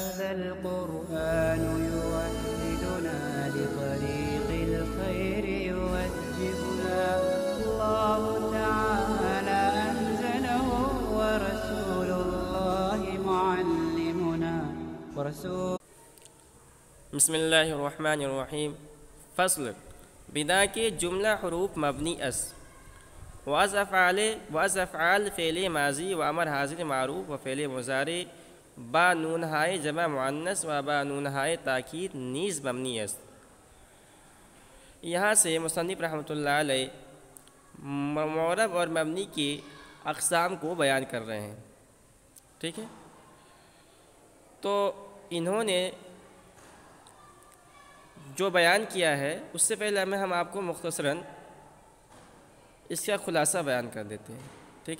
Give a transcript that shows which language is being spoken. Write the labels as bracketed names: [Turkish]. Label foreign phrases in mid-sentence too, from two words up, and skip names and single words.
[Arabic] القرآن يوحدنا لطريق الخير يوجهنا الله تعالى أنزله ورسول الله معلمنا بسم اللہ الرحمن الرحیم۔ [Persian] فصل بنا کے جملہ حروف مبنی واز افعال فعل ماضی و امر حاضر معروف و فعل مضارع با نون ہائے جمع مؤنث و با نون ہائے تاکید نیز مبنی است۔ [Urdu] یہاں سے مصنف [Arabic] رحمۃ اللہ علیہ [Urdu] معرب اور مبنی کی اقسام کو بیان کر رہے ہیں، ٹھیک ہے۔ تو انہوں نے جو بیان کیا ہے اس سے پہلے ہم آپ کو مختصراً اس کا خلاصہ بیان کر دیتے ہیں، ٹھیک ہے۔